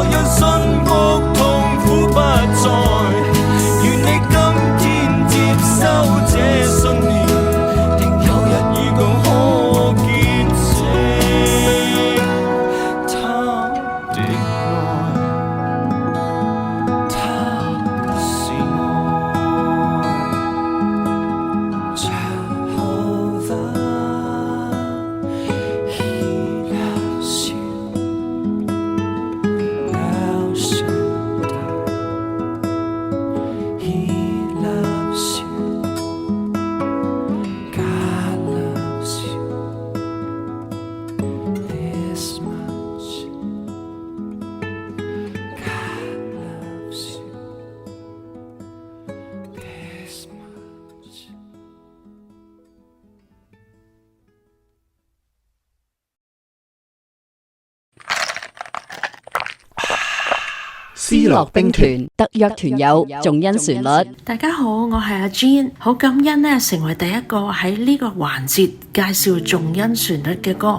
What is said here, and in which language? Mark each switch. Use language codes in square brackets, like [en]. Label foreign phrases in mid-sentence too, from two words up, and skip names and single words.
[yue] 讓信服痛苦不再，願你今天接收這信念，定有日與共可見證他的愛，他是愛。 [en] Jehovah, He loves you. El Shaddai, He loves you. God loves you this much. God loves you this much. [yue] 思樂兵團特約團友仲恩旋律。大家好，我係阿 Jean， 好感恩呢成為第一個喺呢個環節介紹仲恩旋律嘅歌。